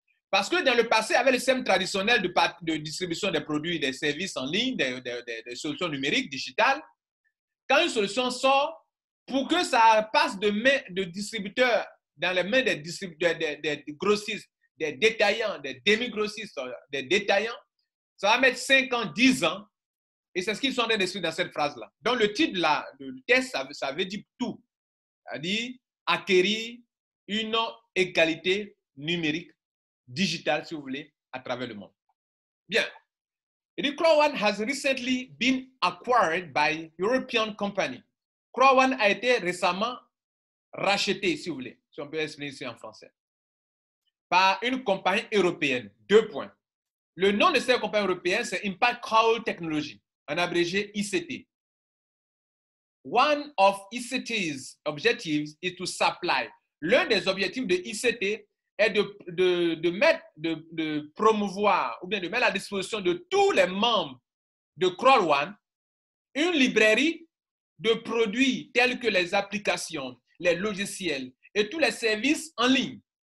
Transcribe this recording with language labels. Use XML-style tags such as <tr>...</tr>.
<fr>Parce que dans le passé, avec le système traditionnel de distribution des produits, des services en ligne, des solutions numériques, digitales, quand une solution sort, pour que ça passe de main de distributeurs dans les mains des grossistes, des détaillants, des demi-grossistes, des détaillants, ça va mettre 5 ans, 10 ans. Et c'est ce qu'ils sont en train d'expliquer dans cette phrase-là. Donc, le titre du test, ça veut dire tout. C'est-à-dire acquérir une égalité numérique, digitale, si vous voulez, à travers le monde. Bien.</fr> <en>Et Croix One has recently been acquired by European company.</en> <fr>Croix One a été récemment racheté, si vous voulez, si on peut expliquer ici en français, par une compagnie européenne. 2 points. Le nom de cette compagnie européenne, c'est Impact Crowd Technology, en abrégé ICT.</fr> <en>One of ICT's objectives is to supply</en> <fr>l'un des objectifs de ICT est de promouvoir ou bien de mettre à la disposition de tous les membres de Crawl-One une librairie de produits tels que les applications, les logiciels et tous les services en ligne.</fr>